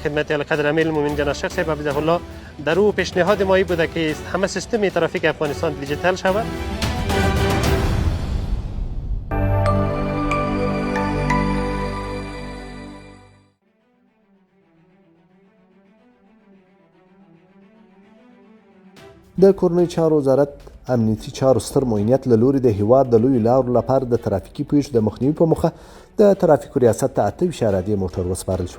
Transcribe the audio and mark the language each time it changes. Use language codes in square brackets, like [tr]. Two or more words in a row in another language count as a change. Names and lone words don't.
[fa] خدمت اعلیقدر امیر المؤمنین جناب شیخ صاحب [ar] حفظه الله [fa] در او پیشنهاد ما بوده که همه سیستم ترافیک افغانستان دیجیتال شود. [ps] د کورنۍ چارو وزارت امنیتي چارو ستر معاونیت له لوري د هیواد د لویو لارو لپاره د ترافیکي پیښو د مخنیوي په موخه د ترافیکو ریاست ته 28 ارادې موټر وسپارل شول.